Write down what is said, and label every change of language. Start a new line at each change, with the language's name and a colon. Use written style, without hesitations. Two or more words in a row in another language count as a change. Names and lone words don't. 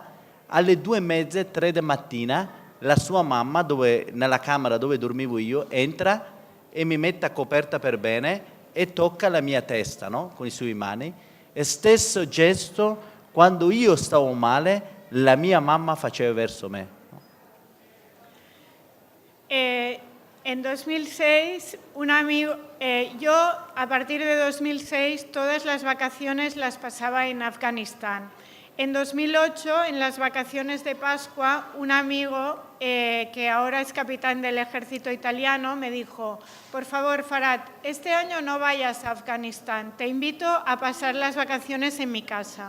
Italian: Alle 2:30, 3 di mattina, la sua mamma, nella camera dove dormivo io, entra e mi mette a coperta per bene e tocca la mia testa, no? Con i suoi mani. E stesso gesto, quando io stavo male, la mia mamma faceva verso me.
Spanish: En 2006, un amigo, yo a partir de 2006 todas las vacaciones las pasaba en Afganistán. En 2008, en las vacaciones de Pascua, un amigo que ahora es capitán del ejército italiano me dijo: por favor, Farad, este año no vayas a Afganistán, te invito a pasar las vacaciones en mi casa.